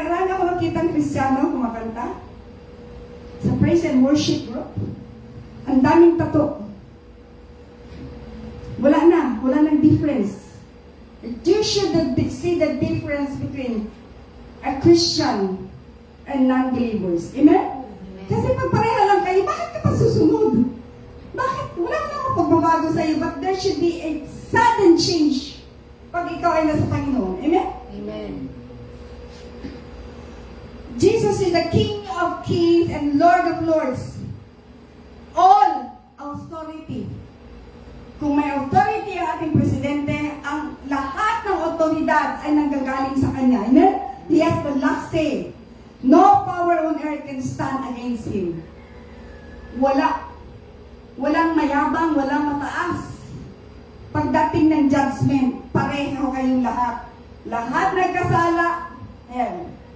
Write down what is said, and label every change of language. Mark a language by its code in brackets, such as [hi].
[tl] Marami ako nakitang Kristiyano kumakanta sa [en] praise and worship group. [tl] Ang daming tattoo. Wala nang difference. [en] You should see the difference between a Christian and non-believers. [tl] Amen? Kasi pag pareha lang kayo, bakit ka pa susunod? Bakit? Wala na ako pagbabago sa iyo, [en] but there should be a sudden change [tl] pag ikaw ay nasa Panginoon. [en] Amen? Amen. Jesus is the King of Kings and Lord of Lords. All authority. [tl] Kung may authority ang ating presidente, ang lahat ng otoridad ay nanggagaling sa kanya. [en] Amen? He has the last say. No power on earth can stand against him. [tl] Walang mayabang, walang mataas. Pagdating ng judgment, pareho kayong lahat. Lahat nagkasala, hell.